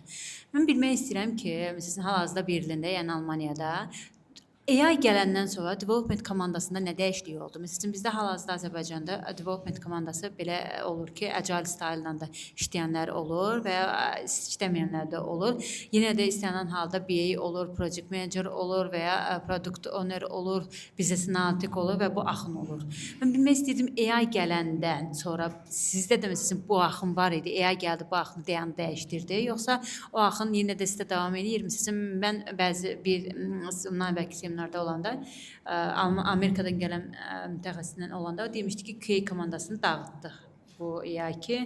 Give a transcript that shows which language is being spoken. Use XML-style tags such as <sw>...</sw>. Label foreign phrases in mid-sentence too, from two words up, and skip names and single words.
<az>Mən bilmək istəyirəm ki, sizin hal-hazırda Berlində, yəni Almaniyada AI gələndən sonra development komandasında nə dəyişiklik oldu? Məsələn, bizdə hal-hazırda Azərbaycanda development komandası belə olur ki,</az> <en>agile style-</en> <az>la da işləyənlər olur və ya işləməyənlər də olur. Yenə də istənilən halda BA olur,</az> <en>project manager</en> <az>olur və ya</az> <en>product owner</en> <az>olur,</az> <en>business analytic</en> <az>olur və bu axın olur. Mən bilmək istəyirdim, AI gələndən sonra sizdə də məsələn bu axın var idi, AI gəldi, bu axını dəyişdirdi, yoxsa o axın yenə də sizdə davam edir? Məsələn, mən bəzi bundan əvvəlki seminarda olanda Amerikadan gələn mütəxəssislə olanda o demişdi ki, QA komandasını dağıtdıq bu AI-ki.</az>